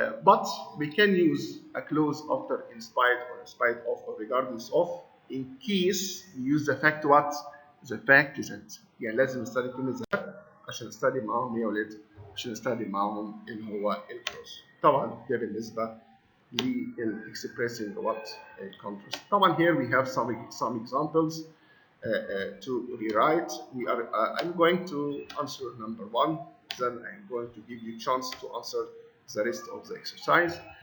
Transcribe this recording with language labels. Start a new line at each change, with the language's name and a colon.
English: But we can use a clause after in spite or in spite of or regardless of in case we use the fact what? The fact isn't.
Arabic: يعني لازم نستخدم كلمة ذات عشان نستخدم معاهم ايه يا ولاد؟ عشان نستخدم معاهم اللي هو الكلوز. طبعا ده بالنسبة
English: expressing what contrast.
Arabic: طبعا
English: here we have some examples to rewrite. I'm going to answer number one, then I'm going to give you a chance to answer the rest of the exercise.